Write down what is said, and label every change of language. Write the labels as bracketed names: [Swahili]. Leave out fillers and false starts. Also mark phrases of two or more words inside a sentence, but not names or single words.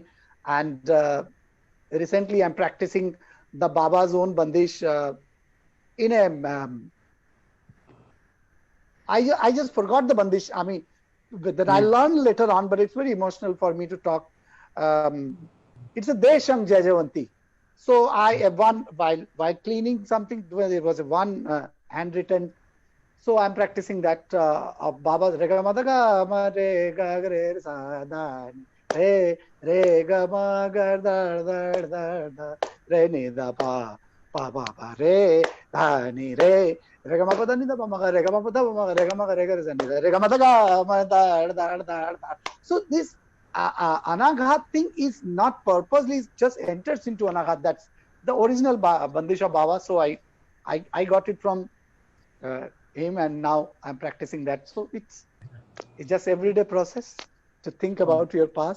[English] And recently I'm practicing the Baba's own bandish in a, I just forgot the bandish. I mean, that I learned later on, but it's very emotional for me to talk. It's a Desham Jajavanti. So while cleaning something, there was one handwritten. So I'm practicing that of Baba's Rega Madaga Mare Gagre Sadan Re Rega Magar Dar Dar Dar Dar Re Nida Pa Pa Pa Pa Re Dhani Re Rega Mapada Nida Pa Maga Rega Mapada Rega Maga Rega Zanida Rega Madaga Dar Dar Dar Dar. So this Anaghat thing is not purposely, it just enters into Anaghat. That's the original Bandish of Baba. So I got it from him, and now I'm practicing that. So it's just everyday process to think about your past.